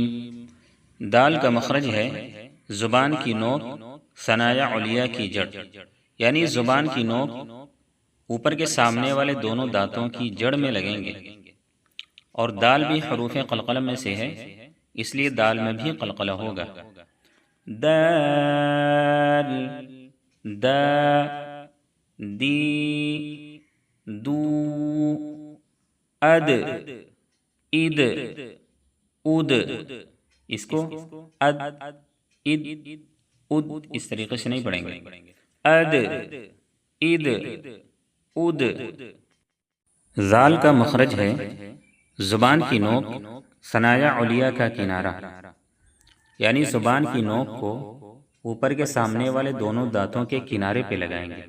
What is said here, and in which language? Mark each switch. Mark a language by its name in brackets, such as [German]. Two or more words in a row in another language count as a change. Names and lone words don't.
[Urdu] دال کا مخرج ہے زبان کی نوک ثنایا علیہ کی جڑ، یعنی زبان کی نوک اوپر کے سامنے والے دونوں دانتوں کی جڑ میں لگیں گے، اور دال بھی حروف قلقلہ میں سے ہے، اس لیے دال میں بھی قلقلہ ہوگا۔ [Arabic] دال، دا، دی، دو، اد، اد، اد، [Urdu] اس کو اد، اد، اد اس طریقے سے نہیں پڑھیں گے۔ [Arabic] اد، اد، اد۔ [Urdu] زال کا مخرج ہے زبان کی نوک ثنایا علیہ کا کنارہ، یعنی زبان کی نوک کو اوپر کے سامنے والے دونوں دانتوں کے کنارے پہ لگائیں گے۔